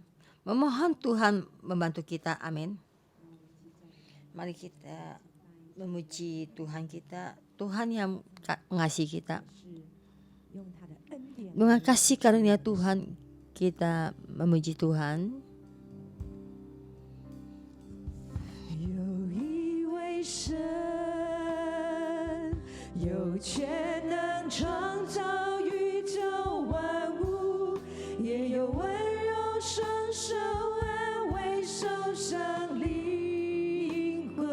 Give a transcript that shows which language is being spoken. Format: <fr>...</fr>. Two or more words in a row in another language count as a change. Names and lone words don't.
<id>Memohon Tuhan membantu kita. Amin. Mari kita memuji Tuhan kita, Tuhan yang mengasihi kita. Dengan kasih karunia Tuhan kita memuji Tuhan.</id> <zh>有一位神，有权能创造宇宙万物，也有温柔双手安慰受伤灵魂。</zh>